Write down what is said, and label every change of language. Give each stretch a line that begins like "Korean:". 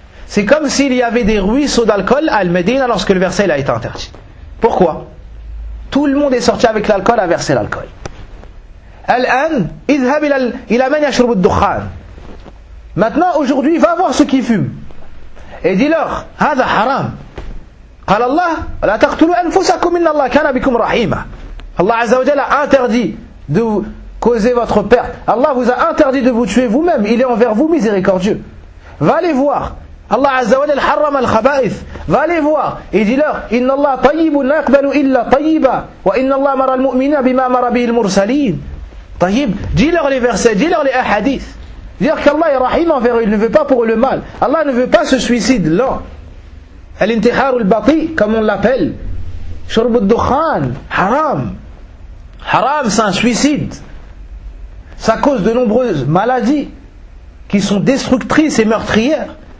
French: C'est comme s'il y avait des ruisseaux d'alcool à Médine lorsque le verset a été interdit. Pourquoi? Tout le monde est sorti avec l'alcool à verser l'alcool.
Arabic: Al-an, idhhab ila man yashrubu ad-dukhan.
French: Maintenant, aujourd'hui, va voir ceux qui fument. Et dis-leur,
Arabic: هذا حرام. قال الله لا تقتلوا أنفسكم إن الله كان بكم رحيما.
French: Allah Azza wa Jalla a interdit de causer votre perte. Allah vous a interdit de vous tuer vous-même. Il est envers vous miséricordieux. Va les voir. Allah Azza wa Jalla
Arabic: haram al-khaba'ith.
French: Va les voir. Et dis-leur,
Arabic: إن الله طيب لا يقبل إلا طيبا وإن الله مر المؤمن بما مر به المرسلين. طيب.
French: Dis-leur les versets. Dis-leur les hadiths. Dire qu'Allah est rahim envers eux, il ne veut pas pour le mal. Allah ne veut pas ce suicide, non.
Arabic: Al-intihar al-bati,
French: comme on l'appelle.
Arabic: Shurb al-dukhan, haram.
French: Haram, c'est un suicide. Ça cause de nombreuses maladies qui sont destructrices et meurtrières.